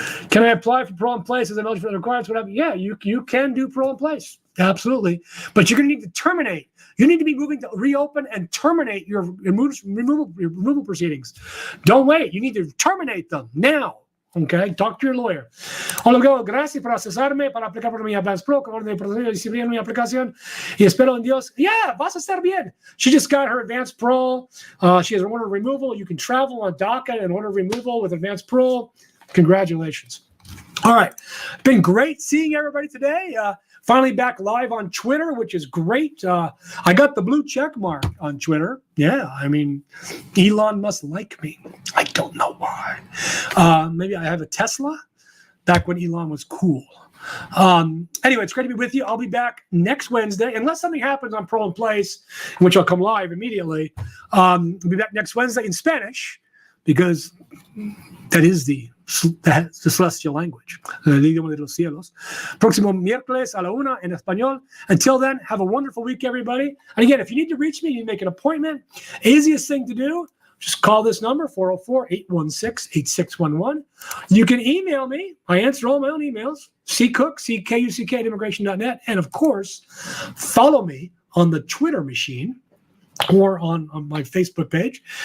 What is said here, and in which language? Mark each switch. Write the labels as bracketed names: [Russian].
[English] Can I apply for parole in place as I'm eligible for the requirements? Whatever. Yeah, you can do parole in place. Absolutely. But you're going to need to terminate. You need to be moving to reopen and terminate your removal proceedings. Don't wait. You need to terminate them now. Okay? Talk to your lawyer. [Spanish] Hola, gracias por accesarme para aplicar por mi Advance Pro con orden de procedimiento de disciplina en mi aplicación y espero en Dios. Yeah, vas a estar bien. [English] She just got her Advance Pro. She has an order of removal. You can travel on DACA and order of removal with Advance Pro. Congratulations. All right. Been great seeing everybody today. Finally back live on Twitter, which is great. I got the blue check mark on Twitter. Yeah, I mean, Elon must like me. I don't know why. Maybe I have a Tesla back when Elon was cool. Anyway, it's great to be with you. I'll be back next Wednesday, unless something happens on Parole in Place, in which I'll come live immediately. I'll be back next Wednesday in Spanish, because that is the celestial language, [Spanish] el idioma de los cielos. Próximo miércoles a la 1 en español. [English] Until then, have a wonderful week, everybody. And again, if you need to reach me, you make an appointment. Easiest thing to do, just call this number, 404-816-8611. You can email me. I answer all my own emails. ccook, C-K-U-C-K at immigration.net. And of course, follow me on the Twitter machine or on my Facebook page.